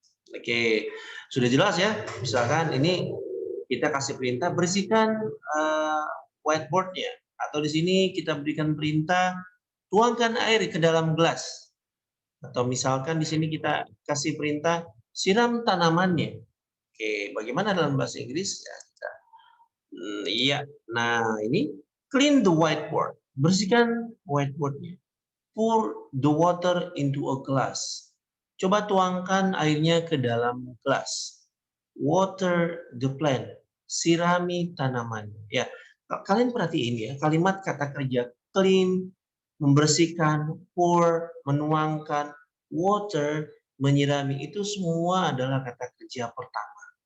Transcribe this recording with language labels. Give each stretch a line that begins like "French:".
Indonesian: Oke, sudah jelas ya. Misalkan ini kita kasih perintah bersihkan whiteboardnya, atau di sini kita berikan perintah tuangkan air ke dalam gelas. Atau misalkan di sini kita kasih perintah siram tanamannya. Oke, bagaimana dalam bahasa Inggris? Ya, kita, iya. Nah, ini
English: clean the whiteboard.
Indonesian: Bersihkan whiteboardnya.
English: Pour the water into a glass.
Indonesian: Coba tuangkan airnya ke dalam gelas.
English: Water the plant.
Indonesian: Sirami tanaman. Ya, kalian perhatiin ya, kalimat kata kerja clean, membersihkan, pour, menuangkan, water, menyirami, itu semua adalah kata kerja pertama.